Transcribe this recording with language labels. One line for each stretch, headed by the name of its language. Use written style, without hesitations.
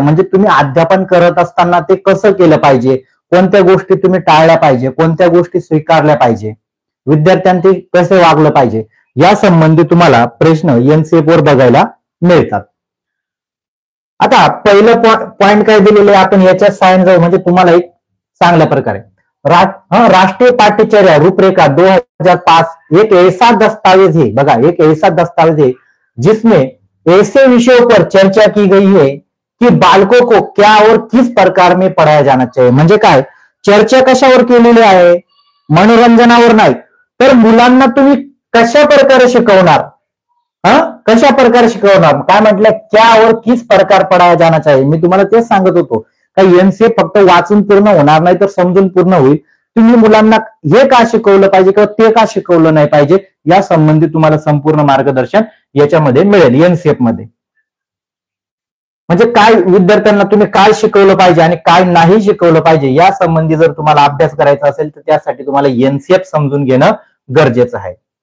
Marathi: म्हणजे तुम्ही अध्यापन करत असताना ते कसं केलं पाहिजे, कोणत्या गोष्टी तुम्ही टाळल्या पाहिजे, कोणत्या गोष्टी स्वीकारल्या पाहिजे, विद्यार्थ्यांनी कसे वागलं पाहिजे या संबंधी तुम्हाला प्रश्न एनसीएफ वर बघायला मिळतात. आता पहिलं पॉइंट काय दिलेलं आहे आपण याच्यात सायन जाऊ म्हणजे तुम्हाला एक चांगल्या प्रकारे राष्ट्रीय पाठ्यचर्या रूपरेखा 2005
Hindi: एक ऐसा दस्तावेज है. बघा, एक ऐसा दस्तावेज है जिसमें ऐसे विषयों पर चर्चा की गई है की बालकों को क्या और किस प्रकार में पढ़ाया जाना चाहिए.
Marathi: म्हणजे काय चर्चा कशावर केलेली आहे? मनोरंजनावर नाही, तर मुलांना तुम्ही कशा प्रकारे शिकवणार, कशा प्रकारे शिकवणार. काय म्हटलं?
Hindi: क्या और किस प्रकार पढ़ाया जाना चाहिए.
Marathi: मी तुम्हाला तेच सांगत होतो काही एनसीएफ फक्त वाचून पूर्ण होणार नाही, तर समजून पूर्ण होईल. तुम्ही मुलांना हे का शिकवलं पाहिजे किंवा ते का शिकवलं नाही पाहिजे या संबंधी तुम्हाला संपूर्ण मार्गदर्शन याच्यामध्ये मिळेल एनसीएफ मध्ये. म्हणजे काय विद्यार्थ्यांना तुम्ही काय शिकवलं पाहिजे आणि काय नाही शिकवलं पाहिजे या संबंधी जर तुम्हाला अभ्यास करायचा असेल तर त्यासाठी तुम्हाला एनसीएफ समजून घेणं गरजेचं आहे.